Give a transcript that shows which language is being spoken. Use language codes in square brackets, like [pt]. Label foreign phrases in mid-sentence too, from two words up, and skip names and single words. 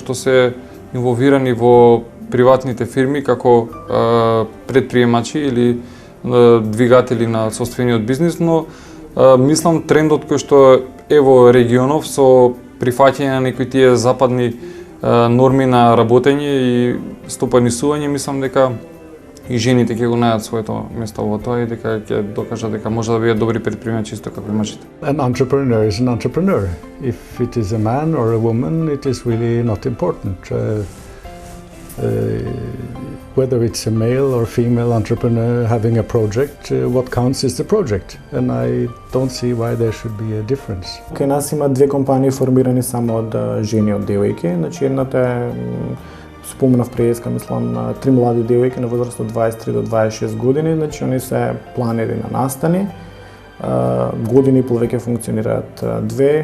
[mk] што се инволвирани во приватните фирми како предприемачи или двигатели на сопствениот бизнис, но мислам трендот кој што е во регионов со прифаќање на некои тие западни норми на работење и стопанисување, мислам дека и жените ќе го најдат своето место во тоа и дека ќе докажат дека може да бидат добри предприемачи исто како и мажите. [en] An entrepreneur is an entrepreneur. If it is a man or a woman, it is really not important. Whether it's a male or female entrepreneur having a project, what counts is the project. And I don't see why there should be a difference. [mk] Кај нас има две компании формирани само од жени, од девојки. Значи едната е, споменав преска, мислам, 3 млади девојки на возраст од 23 до 26 години. Значи они се планери на настани. Години и пол веќе функционираат две.